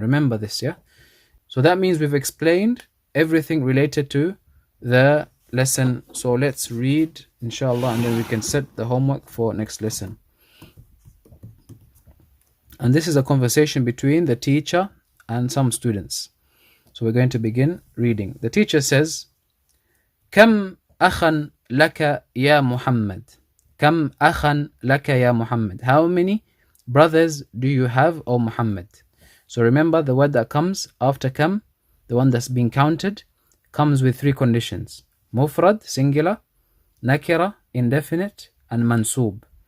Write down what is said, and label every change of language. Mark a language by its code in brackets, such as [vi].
[en] Remember this, yeah? So that means we've explained everything related to the lesson. So let's read, inshallah, and then we can set the homework for next lesson. And this is a conversation between the teacher and some students. So we're going to begin reading. The teacher says, [ar] كم أخا لك يا محمد? كم أخا لك يا محمد? [en] How many brothers do you have, O Muhammad? So remember, the word that comes after kam, the one that's being counted, comes with three conditions: mufrad, singular; nakira, indefinite; and mansub.